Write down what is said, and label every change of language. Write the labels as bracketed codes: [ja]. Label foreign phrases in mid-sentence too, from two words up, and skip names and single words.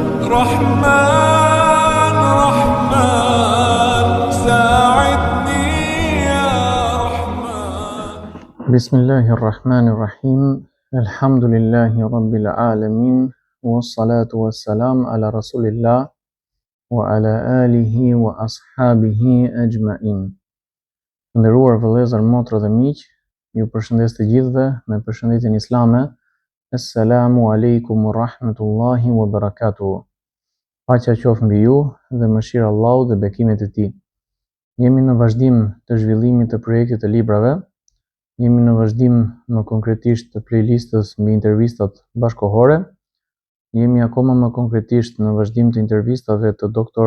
[ar] رحمن رحمن ساعدني يا رحمن. بسم الله الرحمن الرحيم. الحمد لله رب العالمين والصلاة والسلام على رسول الله وعلى آله وأصحابه أجمعين. [sq] Nderuar vëllezër, motra dhe miq, ju përshëndes të gjithëve me përshëndetjen islame. [ar] السلام عليكم ورحمة الله وبركاته. [sq] Paqja qoftë mbi ju dhe mëshira e Allahut dhe bekimet e tij. Jemi në vazhdim të zhvillimit të projektit të librave. Jemi në vazhdim më konkretisht të playlistës mbi intervistat bashkohore. Jemi akoma më konkretisht në vazhdim të intervistave të Dr.